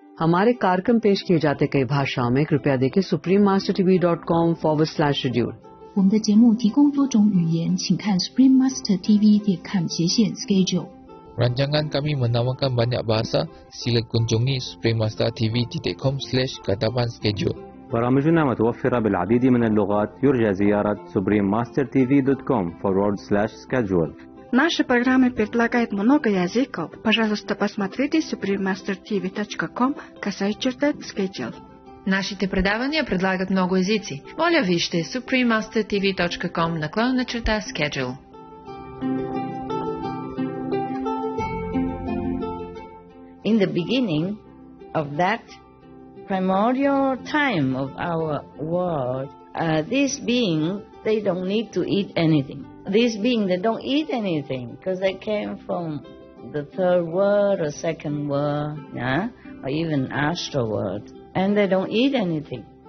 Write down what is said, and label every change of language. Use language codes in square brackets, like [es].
[hi] हमारे कार्यक्रम पेश किए जाते कई भाषाओं में कृपया देखें suprememastertv.com/schedule。 [zh] 我们的节目提供多种语言，请看 suprememastertv.com/schedule。 [ms] Rancangan kami menawarkan banyak bahasa. Sila kunjungi suprememastertv.com/schedule. [ar] برامجنا متوفرة بالعديد من اللغات. يرجى زيارة suprememastertv.com/schedule. [ru] Наши программы предлагают много языков. Пожалуйста, посмотрите suprememastertv.com/schedule. [bg] Нашите предавания предлагат много езици. Моля вижте suprememastertv.com/schedule. [en] In the beginning of that primordial time of our world, these beings, they don't need to eat anything. These beings, they don't eat anything because they came from the third world or second world, yeah, or even astral world, and they don't eat anything.